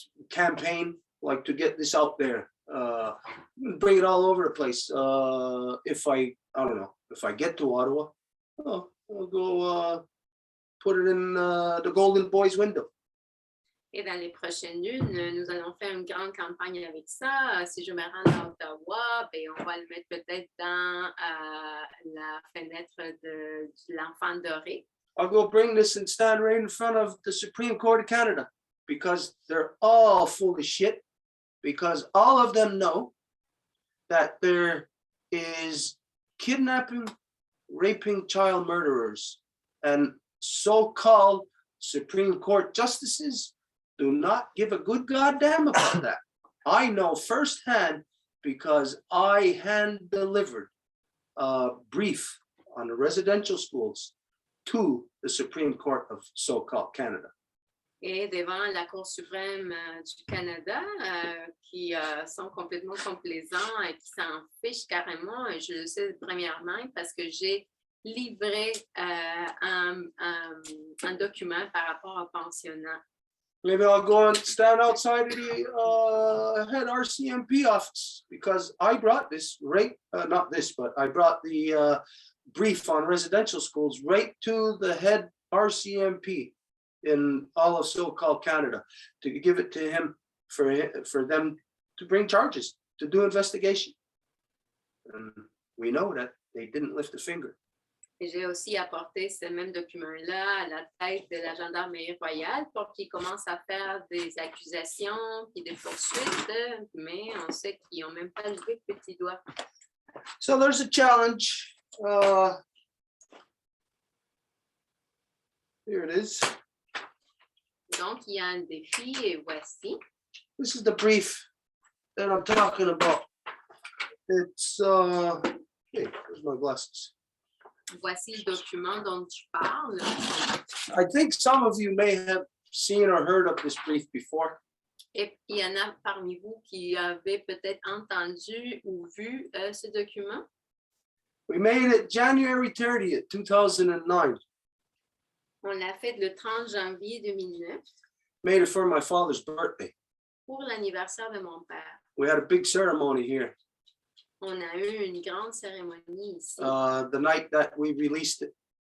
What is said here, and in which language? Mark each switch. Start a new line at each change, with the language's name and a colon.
English: campaign, like to get this out there, bring it all over the place. If I don't know, if I get to Ottawa, I'll go put it in the Golden Boys window.
French: Et dans les prochaines lunes, nous allons faire une grande campagne avec ça. Si je me rends à Ottawa, ben, on va le mettre peut-être dans la fenêtre de l'enfant doré.
English: I'll go bring this and stand right in front of the Supreme Court of Canada, because they're all full of shit, because all of them know that there is kidnapping, raping child murderers, and so-called Supreme Court justices do not give a good goddamn about that. I know firsthand because I hand-delivered a brief on the residential schools to the Supreme Court of so-called Canada.
French: Et devant la Cour suprême du Canada, qui sont complètement complaisants et qui s'en fichent carrément, et je le sais premièrement parce que j'ai livré un document par rapport aux pensionnats.
English: Maybe I'll go and stand outside of the head RCMP office, because I brought this right, not this, but I brought the brief on residential schools right to the head RCMP in all of so-called Canada, to give it to him for them to bring charges, to do investigation. And we know that they didn't lift a finger.
French: Et j'ai aussi apporté ce même document-là à la tête de la gendarmerie royale pour qu'ils commencent à faire des accusations puis des poursuites, mais on sait qu'ils n'ont même pas levé le petit doigt.
English: So there's a challenge. Here it is.
French: Donc, il y a un défi et voici.
English: This is the brief that I'm talking about. It's, hey, where's my glasses?
French: Voici le document dont je parle.
English: I think some of you may have seen or heard of this brief before.
French: Et puis, il y en a parmi vous qui avaient peut-être entendu ou vu ce document.
English: We made it January 30th, 2009.
French: On l'a fait le 30 janvier 2009
English: Made it for my father's birthday.
French: pour l'anniversaire de mon père.
English: We had a big ceremony here,
French: On a eu une grande cérémonie ici,
English: the night that we released it.